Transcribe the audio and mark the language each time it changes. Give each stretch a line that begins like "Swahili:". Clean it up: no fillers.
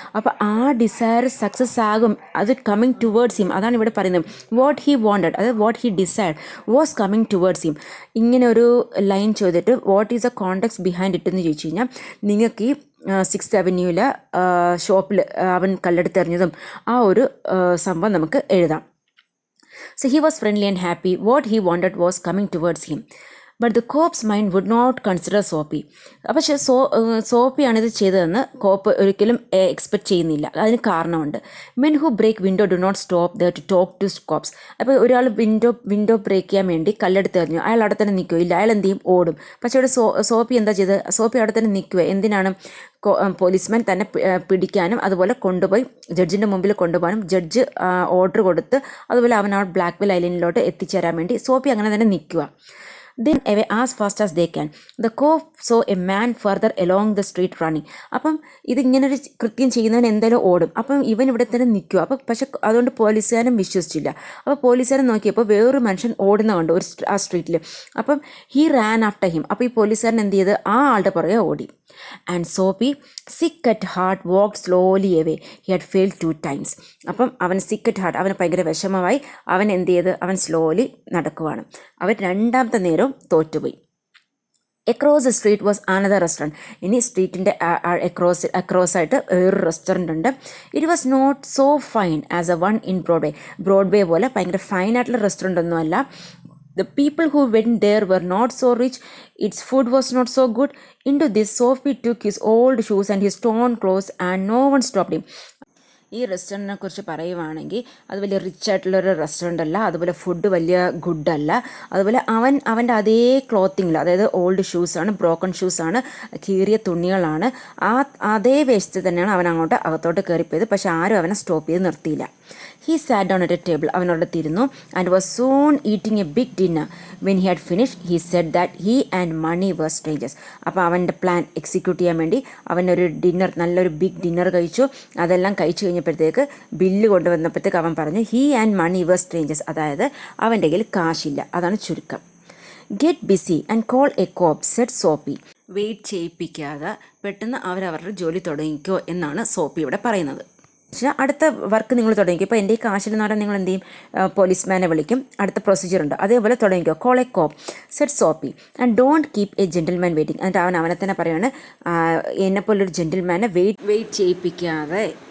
Malayalam: അപ്പോൾ ആ desire success ആകും, അത് കമ്മിങ് ടുവേർഡ്സ് ഹിം. അതാണ് ഇവിടെ പറയുന്നത്.
English: What he wanted, അതായത് what he decide was coming towards him.
Malayalam: ഇങ്ങനെ ഒരു ലൈൻ ചോദിച്ചിട്ട്
English: what is the context behind it
Malayalam: എന്ന് ചോദിച്ചു കഴിഞ്ഞാൽ നിങ്ങൾക്ക് ഈ 6th Avenue ഷോപ്പിൽ അവൻ കല്ലെടുത്തെറിഞ്ഞതും ആ ഒരു സംഭവം നമുക്ക് എഴുതാം.
English: So he was friendly and happy. What he wanted was coming towards him. But the cop's mind would not consider Soapy.
Malayalam: പക്ഷേ സോപ്പിയാണിത് ചെയ്തതെന്ന് കോപ്പ് ഒരിക്കലും എക്സ്പെക്ട് ചെയ്യുന്നില്ല. അതിന് കാരണമുണ്ട്.
English: Men who break window do not stop there to talk to cops.
Malayalam: അപ്പോൾ ഒരാൾ window break ചെയ്യാൻ വേണ്ടി കല്ലെടുത്ത് എറിഞ്ഞു. അയാൾ അവിടെ തന്നെ നിൽക്കുമോ? ഇല്ല, അയാൾ എന്ത് ചെയ്യും? ഓടും. പക്ഷേ ഇവിടെ സോപ്പി എന്താ ചെയ്തത്? സോപ്പി അവിടെ തന്നെ നിൽക്കുക. എന്തിനാണ്? പോലീസ്മാൻ തന്നെ പിടിക്കാനും അതുപോലെ കൊണ്ടുപോയി ജഡ്ജിൻ്റെ മുമ്പിൽ കൊണ്ടുപോകാനും ജഡ്ജ് ഓർഡർ കൊടുത്ത് അതുപോലെ അവൻ ആ ബ്ലാക്ക്വെൽ ഐലൻഡിലോട്ട് എത്തിച്ചേരാൻ വേണ്ടി സോപ്പി അങ്ങനെ തന്നെ നിൽക്കുക.
English: Then away as fast as they can. The cop saw a man further along the street running.
Malayalam: അപ്പം ഇതിങ്ങനൊരു കൃത്യം ചെയ്യുന്നവൻ എന്തായാലും ഓടും. അപ്പം ഇവൻ ഇവിടെ തന്നെ നിൽക്കുക. അപ്പം പക്ഷെ അതുകൊണ്ട് പോലീസുകാരൻ വിശ്വസിച്ചില്ല. അപ്പോൾ പോലീസുകാരൻ നോക്കിയപ്പോൾ വേറൊരു മനുഷ്യൻ ഓടുന്ന കണ്ടു ആ സ്ട്രീറ്റിൽ. അപ്പം
English: He ran after him.
Malayalam: അപ്പോൾ ഈ പോലീസുകാരൻ എന്ത് ചെയ്ത് ആ ആളുടെ പുറകെ ഓടി.
English: And Soapy sick at heart walk slowly away. He had failed 2 times.
Malayalam: അപ്പം അവൻ സിക്ക് അറ്റ് ഹാർട്ട്, അവന് ഭയങ്കര വിഷമമായി. അവൻ എന്ത് ചെയ്ത്? അവൻ സ്ലോലി നടക്കുവാണ്. അവൻ രണ്ടാമത്തെ നേരവും തോറ്റുപോയി.
English: Across the street was another restaurant.
Malayalam: ഇനി സ്ട്രീറ്റിൻ്റെ അക്രോസ് ആയിട്ട് വേറൊരു റെസ്റ്റോറൻറ്റ് ഉണ്ട്.
English: it was not so fine as a one in Broadway
Malayalam: പോലെ ഭയങ്കര ഫൈനായിട്ടുള്ള റെസ്റ്റോറൻ്റ് ഒന്നുമല്ല.
English: The people who went there were not so rich. Its food was not so good. Into this, Sophie took his old shoes and his torn clothes, and no one stopped him.
Malayalam: ഈ റെസ്റ്റോറൻറ്റിനെ കുറിച്ച് പറയുവാണെങ്കിൽ അത് വലിയ rich ആയിട്ടുള്ളൊരു restaurant അല്ല, അതുപോലെ food വലിയ ഗുഡല്ല. അതുപോലെ അവൻ്റെ അതേ ക്ലോത്തിങ്ങിൽ, അതായത് ഓൾഡ് ഷൂസാണ്, ബ്രോക്കൺ ഷൂസാണ്, കീറിയ തുണികളാണ്, അതേ വേസ്റ്റ് തന്നെയാണ് അവൻ അങ്ങോട്ട് അകത്തോട്ട് കയറിപ്പോയത്. പക്ഷെ ആരും അവനെ സ്റ്റോപ്പ് ചെയ്ത് നിർത്തിയില്ല.
English: He sat down at a table.
Malayalam: അവനോട് തിരുന്നു
English: and was soon eating a big dinner. When he had finished, he said that he and money were strangers.
Malayalam: അപ്പോൾ അവൻ്റെ പ്ലാൻ എക്സിക്യൂട്ട് ചെയ്യാൻ വേണ്ടി അവനൊരു ഡിന്നർ, നല്ലൊരു ബിഗ് ഡിന്നർ കഴിച്ചു. അതെല്ലാം കഴിച്ചു കഴിഞ്ഞപ്പോഴത്തേക്ക് ബില്ല് കൊണ്ടുവന്നപ്പോഴത്തേക്ക് അവൻ പറഞ്ഞു
English: he and money were strangers.
Malayalam: അതായത് അവൻ്റെ കയ്യിൽ കാശില്ല, അതാണ് ചുരുക്കം.
English: Get busy and call a cop, said Sophie.
Malayalam: Wait ചെയ്യിപ്പിക്കാതെ പെട്ടെന്ന് അവരവരുടെ ജോലി തുടങ്ങിക്കോ എന്നാണ് സോപ്പി ഇവിടെ പറയുന്നത്. പക്ഷേ അടുത്ത വർക്ക് നിങ്ങൾ തുടങ്ങിക്കും. ഇപ്പോൾ എൻ്റെ ഈ കാശിലെന്ന് പറഞ്ഞാൽ നിങ്ങൾ എന്ത് ചെയ്യും? പോലീസ്മാനെ വിളിക്കും. അടുത്ത പ്രൊസീജിയർ ഉണ്ട്, അതേപോലെ തുടങ്ങിക്കോ.
English: Call a cop, set Soapy, and don't keep a gentleman waiting.
Malayalam: എന്നിട്ട് അവനെ തന്നെ പറയുകയാണ്, എന്നെപ്പോലൊരു ജെൻറ്റിൽമാനെ വെയിറ്റ് ചെയ്യിപ്പിക്കാതെ.